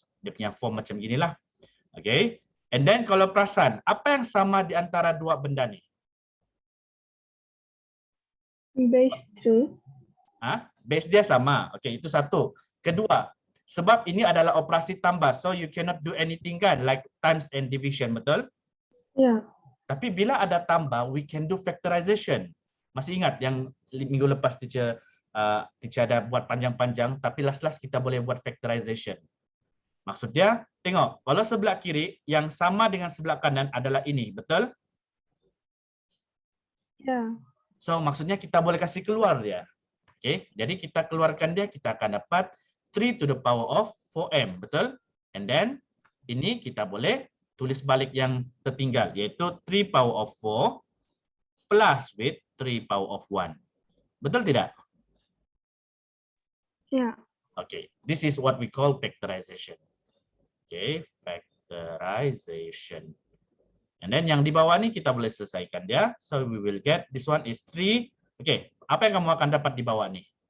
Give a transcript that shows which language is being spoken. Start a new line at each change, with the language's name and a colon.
Malay: Dia punya form macam ginilah. Okay.
English: And then
Malay: kalau perasan, apa yang sama di antara dua benda ni?
English: Base 2.
Malay: Base dia sama. Okay, itu satu. Kedua, sebab ini adalah operasi tambah.
English: So you cannot do anything kan, like times and division, betul? Yeah.
Malay: Tapi bila ada tambah,
English: we can do factorization.
Malay: Masih ingat yang minggu lepas teacher ada buat panjang-panjang, tapi last kita boleh buat factorization. Maksud dia, tengok, kalau sebelah kiri yang sama dengan sebelah kanan adalah ini, betul?
English: Yeah.
Malay: So maksudnya kita boleh kasih keluar dia. Okay, jadi kita keluarkan dia, kita akan dapat
English: 3 to the power of 4m,
Malay: betul? And then ini kita boleh tulis balik yang tertinggal, yaitu
English: 3 power of 4 plus with 3 power of 1.
Malay: Betul tidak?
English: Yeah. Okay, this is what we call factorization. Okay, factorization. And then
Malay: yang di bawah ni kita boleh selesaikan dia.
English: So we will get this one is 3.
Malay: Okay, apa yang kamu akan dapat di bawah ni?